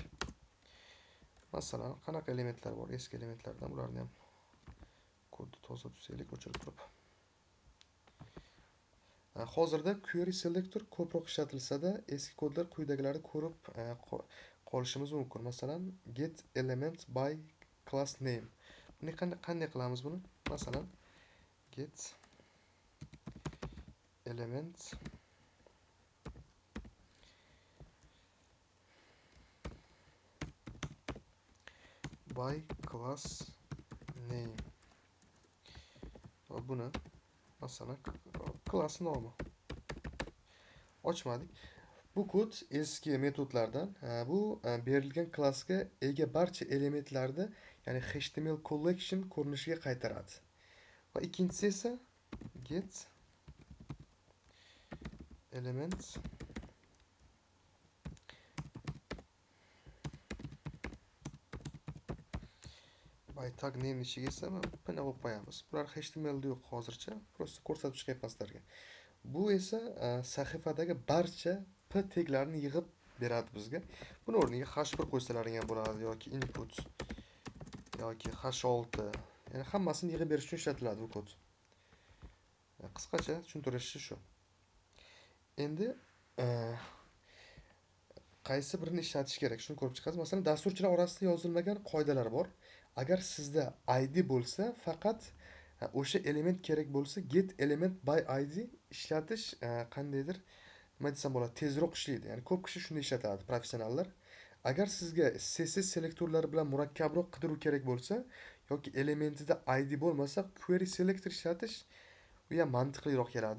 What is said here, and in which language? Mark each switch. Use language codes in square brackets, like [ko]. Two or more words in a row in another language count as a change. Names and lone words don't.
[uz] Masalan, qanaqa elementlar bor? Eski elementlardan bularni ham kodni toza tutsaylik, o'chirib turib. Hozirda [en] query selector [uz] ko'proq ishlatilsa-da, eski kodlar quyidagilarni ko'rib qolishimiz mumkin. Masalan, [en] get element by class name. [uz] Buni qanday qilamiz buni? Masalan, [en] get element by class name. [uz] Va buni masalan class normi ochmadik. Bu kod eski metodlardan bu berilgan klassga ega barcha elementlarni, ya'ni [en] HTML collection [uz] ko'rinishiga qaytaradi. Va ikkinchisi esa [en] get element by tag name [uz] ichiga esa buni olib qo'yamiz. Bular HTML da yo'q hozircha, prosta ko'rsatib chiqyapman sizlarga. Bu esa sahifadagi barcha p taglarni yig'ib beradi bizga. Buni o'rniga h1 qo'ysalaring ham bo'ladi yoki input yoki h6. Ya'ni hammasini yig'ib berish uchun ishlatiladi bu kod. Qisqacha tushuntirishi shu. Endi qaysi birini ishlatish kerak, shuni ko'rib chiqamiz. Masalan, dasturchilar orasida yozilmagan qoidalar bor. Agar sizda id bo'lsa, faqat o'sha element kerak bo'lsa, [en] get element by id [uz] ishlatish qandaydir nima desam bo'ladi, tezroq ishlaydi. Ya'ni ko'p kishi shunday ishlatadi, professionallar. Agar sizga CSS selektorlari bilan murakkabroq qidiruv kerak bo'lsa yoki elementida id bo'lmasa, [en] query selector [uz] ishlatish bu ham mantiqliroq keladi.